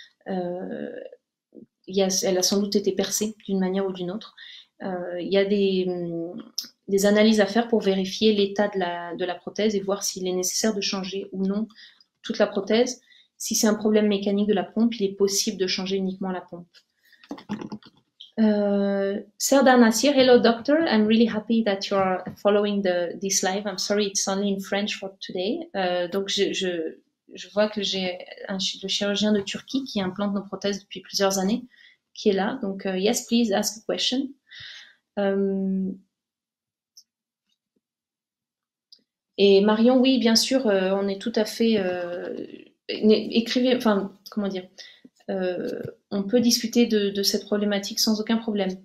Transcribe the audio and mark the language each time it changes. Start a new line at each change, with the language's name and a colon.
French: Elle a sans doute été percée d'une manière ou d'une autre. Il y a des analyses à faire pour vérifier l'état de la prothèse et voir s'il est nécessaire de changer ou non toute la prothèse. Si c'est un problème mécanique de la pompe, il est possible de changer uniquement la pompe.
English: Serda Nasir, hello doctor. I'm really happy that you're following this live. I'm sorry it's only in French for today.
French: Donc je vois que j'ai le chirurgien de Turquie qui implante nos prothèses depuis plusieurs années, qui est là.
English: Donc yes, please ask a question.
French: Et Marion, oui, bien sûr, on est tout à fait... écrivez, enfin, comment dire, on peut discuter de cette problématique sans aucun problème.